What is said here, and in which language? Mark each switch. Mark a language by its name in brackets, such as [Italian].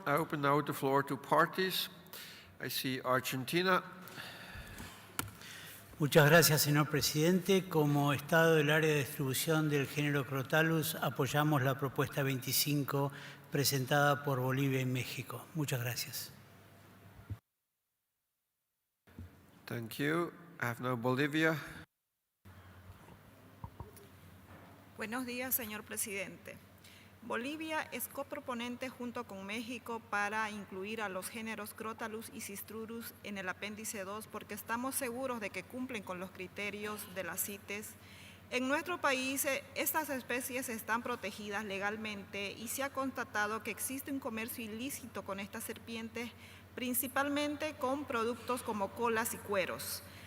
[English] I open now the floor to parties. I see Argentina. [Spanish] Muchas gracias, señor presidente. Como Estado del área de distribución del género Crotalus, apoyamos la propuesta 25 presentada por Bolivia y México. Muchas gracias. [English] Thank you. I have now Bolivia. [Spanish] Buenos días, señor presidente. Bolivia es coproponente junto con México para incluir a los géneros Crotalus y Cistrurus en el apéndice 2 porque estamos seguros de que cumplen con los criterios de las CITES. En nuestro país estas especies están protegidas legalmente y se ha constatado que existe un comercio ilícito con estas serpientes, principalmente con productos como colas y cueros.